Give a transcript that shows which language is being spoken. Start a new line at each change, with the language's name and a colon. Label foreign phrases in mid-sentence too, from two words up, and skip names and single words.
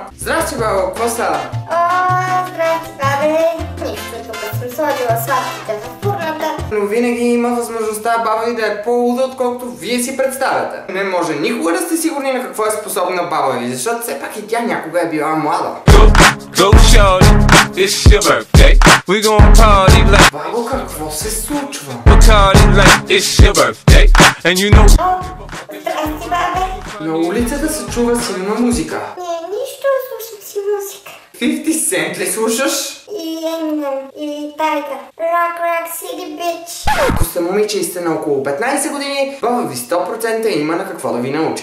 Bulgarian: Здрасти, баба, какво става? Здрасти, бабе. Нищо, тук съм сложила сладките във фурната. но винаги има възможността баба ви да е по-луда, отколкото вие си представяте. Не може никога да сте сигурни на какво е способна баба ви, защото все пак и тя някога е била млада.
English: Go shorty, it's your birthday. We gon' party like
Bulgarian: Бабо, какво се случва?
English: Bacardi like it's your birthday. And you know
Bulgarian: Здрасти, бабе. На улицата се чува силна музика. Не, нищо, слушам си музика. 50 Cent ли слушаш? И Eminem, и Tiger. Rock City, bitch. Ако сте момиче и сте на около 15 години, баба ви 100% има на какво да ви научи.